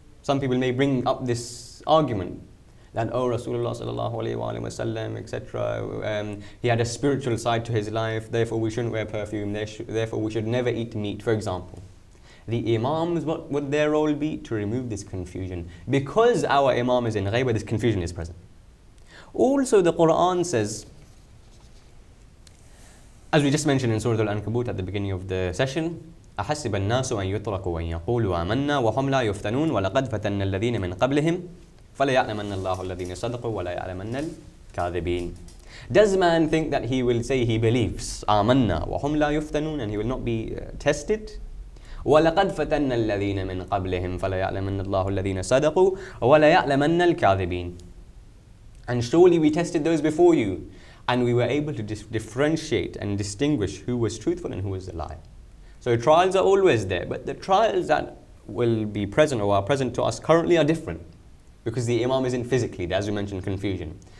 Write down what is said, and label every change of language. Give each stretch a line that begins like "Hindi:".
English: Some people may bring up this argument that, oh, Rasulullah sallallahu alayhi wa sallam, etc., he had a spiritual side to his life, therefore we shouldn't wear perfume, therefore we should never eat meat, for example. The Imams, what would their role be? To remove this confusion. Because our Imam is in ghaibah, this confusion is present. Also, the Quran says, as we just mentioned in Surah Al-Ankabut at the beginning of the session,
Arabic: أحسب الناس أن يتركوا أن يقولوا آمنا وهم لا يفتنون ولقد فتنا الذين من قبلهم فلا يعلمن الله الذين صدقوا ولا يعلمن الكاذبين.
English: Does man think that he will say he believes
Arabic: آمنا وهم لا يفتنون
English: and he will not be tested?
Arabic: ولقد فتنا الذين من قبلهم فلا يعلمن الله الذين صدقوا ولا يعلمن الكاذبين.
English: And surely we tested those before you, and we were able to differentiate and distinguish who was truthful and who was a lie. So trials are always there, but the trials that will be present or are present to us currently are different, because the Imam isn't physically there, as we mentioned, confusion.